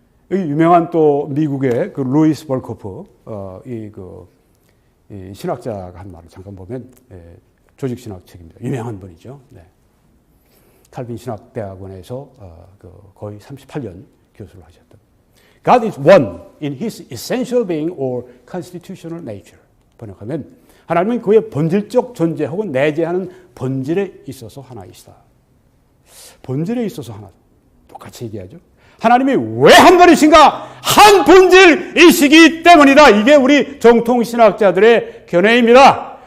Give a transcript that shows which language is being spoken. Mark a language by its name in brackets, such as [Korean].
[Korean] 여기 유명한 또 미국의 그 루이스 벌코프 이 신학자가 한 말을 잠깐 보면 조직신학 책입니다. 유명한 분이죠. 네. 칼빈 신학대학원에서 거의 38년 교수를 하셨던. [English] God is one in his essential being or constitutional nature. [Korean] 번역하면 하나님은 그의 본질적 존재 혹은 내재하는 본질에 있어서 하나이시다. 본질에 있어서 하나. 똑같이 얘기하죠. 하나님이 왜 한 분이신가? 한 본질이시기 때문이다. 이게 우리 정통신학자들의 견해입니다.